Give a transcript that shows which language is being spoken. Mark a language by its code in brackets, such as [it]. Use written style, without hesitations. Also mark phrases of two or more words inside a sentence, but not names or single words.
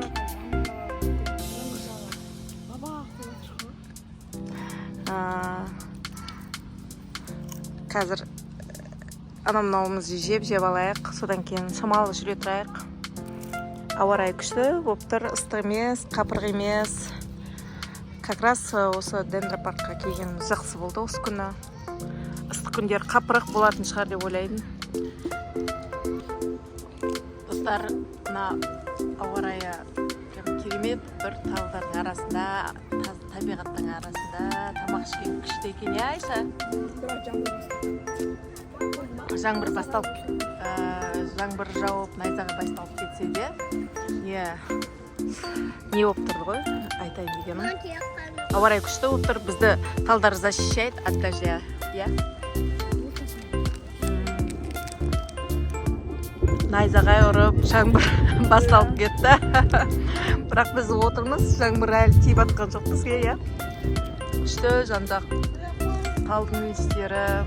[kk] Қазір анам-мынауымызды жеп алайық, содан кейін шамалы жүре тұрайық. Ауа райы күшті болып тұр, ыстық емес, қапырық емес. [ru] Как раз [kk] осы дендропаркқа келген жақсы болды осы күні. Ыстық күндер қапырық болатын шығар деп ойлаймын. Достар, мына ауа райы керемет, бір талдардың арасында, табиғаттың арасында тамақ ішкен күшті екен, я, Айша? Жаңбыр басталып, жаңбыр жауып, найзаға басталып кетсе де, не болып тұрды ғой, айтайын дегенім. Ауа райы күшті болып тұр, бізді талдар [ru] защищает от дождя, [kk] я? Найзаға ұрып, жаңбыр басталып кетті. Бірақ біз отырмыз, жаңбыр әлі тиіп атқан жоқ бізге, я? Күшті, жан-жақ талдың иістері.